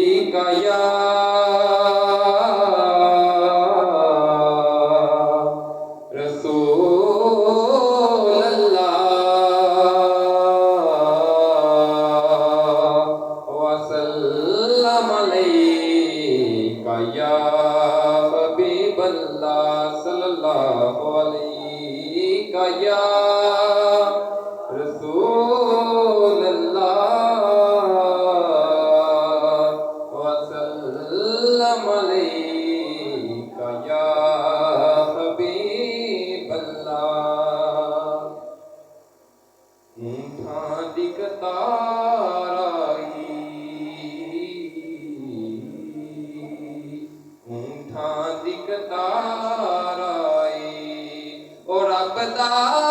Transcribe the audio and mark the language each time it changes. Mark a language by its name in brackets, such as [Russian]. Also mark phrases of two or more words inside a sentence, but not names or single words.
[Arabic] كا يا رسول الله وسلم عليك يا حبيب الله صلى الله عليك يا رسول الله وسلم عليك يا حبيب الله. [Punjabi] اوٹھاں دی قطار آئی، اوٹھاں دی قطار آئی، او رب دا